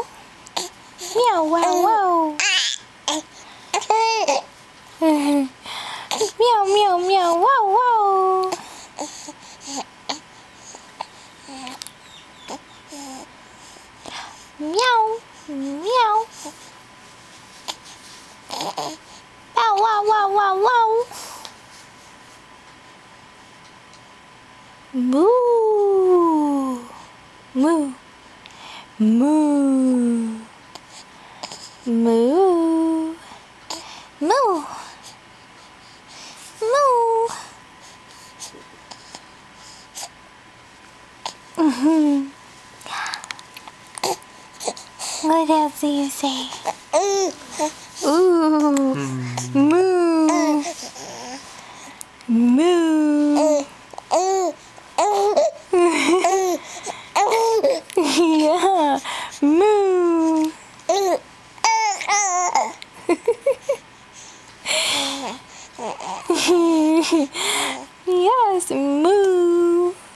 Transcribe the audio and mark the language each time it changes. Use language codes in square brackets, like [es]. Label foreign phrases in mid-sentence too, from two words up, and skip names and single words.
[en] Meow, wow, wow. Meow, meow, meow, wow, wow. Meow, meow. Wow, wow, wow, wow, wow. Moo. Moo. Moo. Moo. Moo. Moo. What else do you say? Ooh. Moo. Moo. Yeah. Moo. Yes, moo.